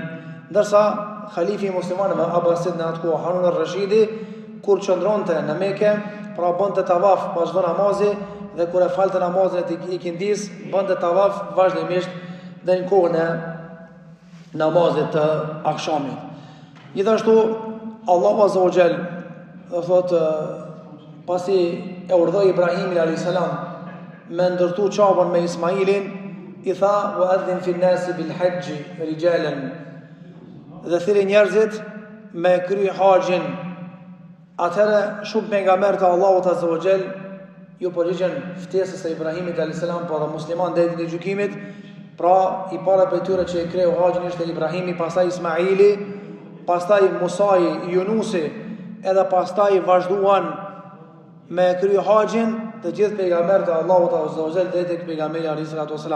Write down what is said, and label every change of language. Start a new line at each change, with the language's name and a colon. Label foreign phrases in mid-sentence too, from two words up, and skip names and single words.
Albanian: Ndërsa khalifi muslimanëve Abbasid në atë kohë, Harun al-Rashidi, kur qëndronte në Mekë, pra bënte tavaf pas çdo namazi dhe kur e falte namazin e ikindis, bënte tavaf vazhdimisht dhe në kohën e namazit të akshamit. Gjithashtu Allahu
Arabic: عز وجل
Albanian: thotë pasi e urdhoi Ibrahimin
Arabic: عليه السلام
Albanian: me ndërtu qabën me Ismailin, i tha
Arabic: وأذن في الناس بالحج رجالا,
Albanian: dhe thirrë njerëzit me kry haxhin. Atëherë shumë pejgamberë të Allahut
Arabic: عز وجل
Albanian: ju përgjigjen ftesës së Ibrahimit
Arabic: عليه السلام,
Albanian: po dhe musliman deri në gjykimit. Pra, i para për tyre që i kreu haxhin ishte Ibrahimi, pastaj Ismaili, pastaj Musai, Yunusi, edhe pastaj vazhduan me kry haxhin të gjithë pejgamberët e Allahut
Arabic: عز وجل
Albanian: deri tek pejgamberi
Arabic: عليه الصلاة والسلام.